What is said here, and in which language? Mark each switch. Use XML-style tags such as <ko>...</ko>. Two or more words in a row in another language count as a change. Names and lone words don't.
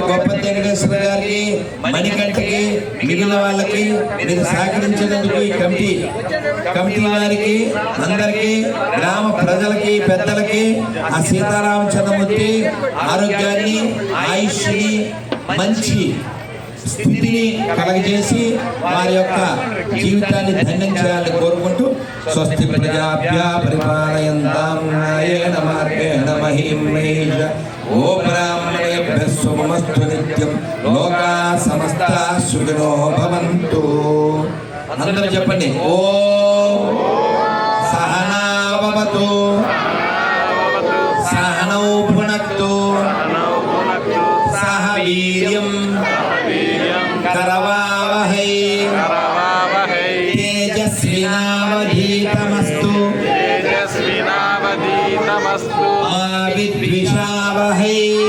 <te>గొప్ప వెంకటేశ్వర గారికి, మణికంఠకి, మిగిలిన వాళ్ళకి మీరు సహకరించినందుకు ఈ కమిటీ వారికి అందరికీ, గ్రామ ప్రజలకి, పెద్దలకి ఆ సీతారామచంద్రమూర్తి ఆరోగ్యాన్ని, ఆయుష్ని, మంచి స్థితిని కలగజేసి వారి యొక్క జీవితాన్ని ధన్యం చేయాలని కోరుకుంటూ,</te> <sa>స్వస్తి ప్రజాభ్య పరిపాలయంతాం న్యాయేన మార్గేణ మహీం మహేష. ఓ బ్రాహ్మణేభ్యః శుభమస్తు నిత్యం. లోకా సమస్తా సుఖినో భవంతు.</sa> <te>అందరూ చెప్పండి.</te> <sa>ఓం సహనా భవతు, సహనౌ భునక్తు, సహ వీర్యం కరవావహై, తేజస్వినావధీతమస్తు, మా విద్విషావహై.</sa>